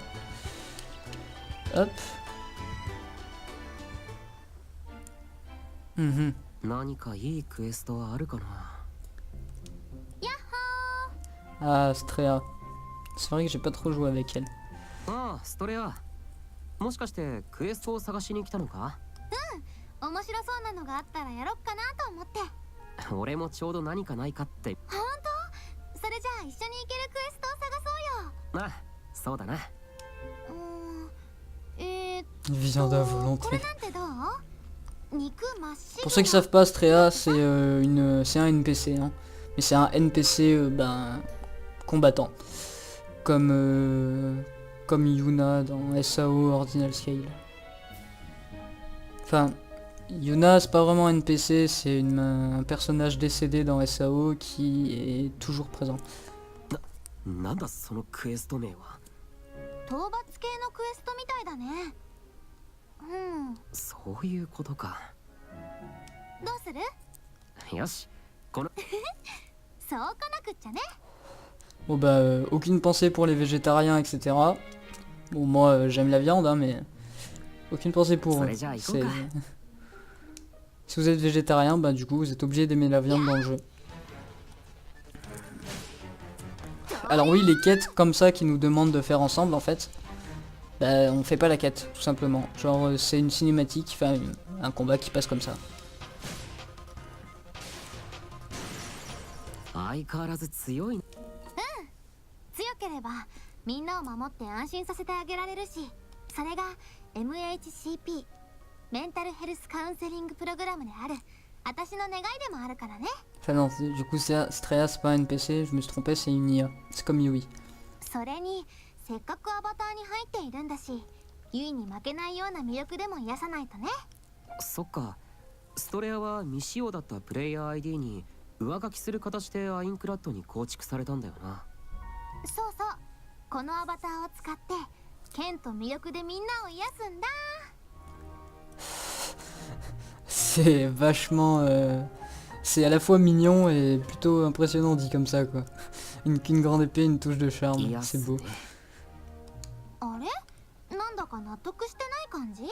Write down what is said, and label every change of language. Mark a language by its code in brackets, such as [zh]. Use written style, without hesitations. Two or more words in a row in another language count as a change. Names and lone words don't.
[fr] Hop. Ah, Strea. C'est vrai que j'ai pas trop joué avec elle. Ah, Strea. [ja] もしかしてクエストを探しに来たのか？面白そうなのがあったらやろっかなと思って。俺もちょうど何かないかって。本当？それじゃあ一緒に行けるクエストを探そうよ。あ、そうだな。 [fr] Viande à volonté. [ja] これなんてどう？肉真っ白。 [fr] Pour ceux qui savent pas, Strea c'est c'est un NPC, hein. Mais c'est un NPC combattant, comme Yuna dans SAO Ordinal Scale. Enfin, Yuna c'est pas vraiment un NPC, c'est un personnage décédé dans SAO qui est toujours présent. [ja] なんだそのクエスト名は。討伐系のクエストみたいだね。そういうことか。どうする？よし、このそうこなくっちゃね。 [fr] Bon aucune pensée pour les végétariens, etc. Bon moi j'aime la viande, hein, mais aucune pensée pour eux. Si vous êtes végétarien, du coup vous êtes obligé d'aimer la viande dans le jeu. Alors oui, les quêtes comme ça qui nous demandent de faire ensemble en fait, on fait pas la quête tout simplement. Genre c'est une cinématique, enfin un combat qui passe comme ça. [ja] 相変わらず強い。強ければみんなを守って安心させてあげられるし、それが MHCP メンタルヘルスカウンセリングプログラムである私の願いでもあるからね。 [fr] Enfin non, du coup Strea c'est pas un NPC, je me suis trompé, c'est une IA. C'est comme Yui. [ja] それにせっかくアバターに入っているんだし、ユイに負けないような魅力でも癒さないとね。そっか。ストレアは未使用だったプレイヤー ID に上書きする形でアインクラッドに構築されたんだよな。そうそう、このアバターを使って剣と魅力でみんなを癒すんだ。 [fr] C'est vachement... c'est à la fois mignon et plutôt impressionnant dit comme ça quoi. Une grande épée, une touche de charme, [ja] 癒 [fr] c'est [ja] す [fr] beau. [ja] ね。あれ、なんだか納得してない感じ？